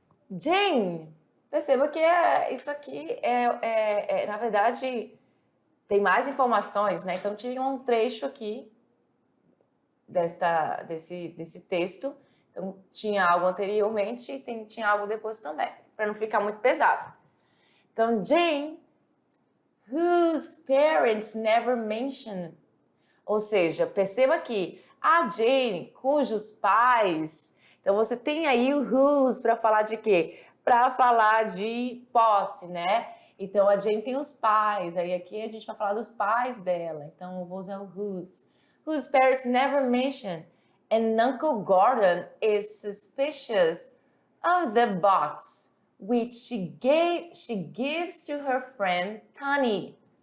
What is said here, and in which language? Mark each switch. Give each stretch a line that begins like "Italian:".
Portuguese: Jane, perceba que isso aqui na verdade, tem mais informações, né? Então, tinha um trecho aqui desse texto. Então, tinha algo anteriormente e tinha algo depois também, para não ficar muito pesado.
English: Então, Jane, whose parents never mentioned.
Portuguese: Ou seja, perceba que a Jane, cujos pais... Então, você tem aí o whose para falar de quê? Para falar de posse, né? Então, a Jane tem os pais. Aí, aqui a gente vai falar dos pais dela. Então, eu vou usar o whose.
English: Whose parents never mentioned. And Uncle Gordon is suspicious of the box, which she gives to her friend Tani.